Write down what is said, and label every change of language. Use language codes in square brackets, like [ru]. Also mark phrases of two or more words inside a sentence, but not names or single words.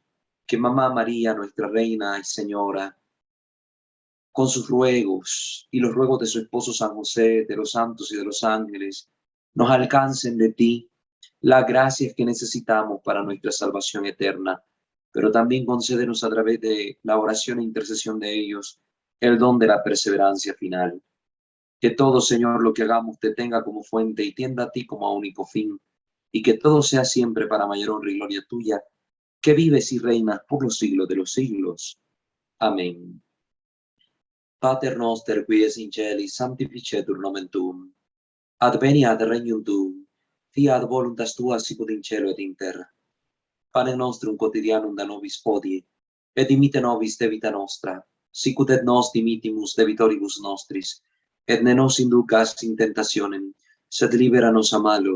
[es] Que Mamá María, nuestra Reina y Señora, con sus ruegos y los ruegos de su esposo San José, de los santos y de los ángeles, nos alcancen de ti las gracias que necesitamos para nuestra salvación eterna, pero también concédenos a través de la oración e intercesión de ellos el don de la perseverancia final. Que todo, Señor, lo que hagamos te tenga como fuente y tienda a ti como a único fin, y que todo sea siempre para mayor honra y gloria tuya, que vives y reinas por los siglos de los siglos. Amén. [la] Pater noster, qui es in celis, sanctificetur nomen tuum. Adveniat regnum tuum. Fiat voluntas tua sicut in cielo et in terra. Panem nostrum quotidianum da nobis hodie, et dimitte nobis debita nostra, sicut et nos dimittimus debitoribus nostris, et ne nos inducas in tentationem, sed libera nos a malo.